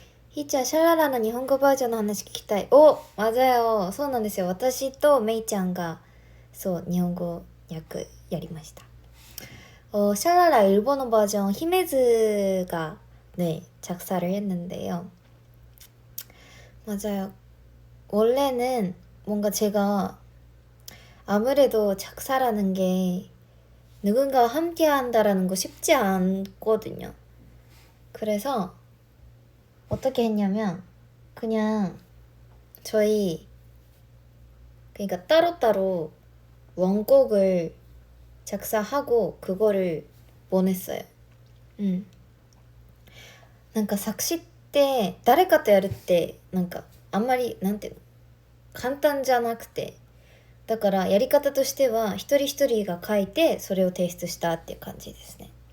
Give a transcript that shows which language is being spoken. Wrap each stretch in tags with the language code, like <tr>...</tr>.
<ja>ひーちゃん、シャララの日本語バージョンの話聞きたい。お、</ja> <ko>맞아요。</ko> <ja>そうなんですよ。私とメイちゃんが、そう、日本語訳やりました。</ja> <ko>샤라라 일본어 버전 히메즈가 네, 작사를 했는데요. 맞아요. 원래는 뭔가 제가 아무래도 작사라는 게 누군가와 함께 한다라는 거 쉽지 않거든요. 그래서 어떻게 했냐면 그냥 저희 그러니까 따로따로 원곡을 작사하고 그거를 보냈어요.</ko> <ja>なんか作詞って誰かとやるってなんかあんまりなんていうの簡単じゃなくて、だからやり方としては一人一人が書いてそれを提出したっていう感じですね。</ja>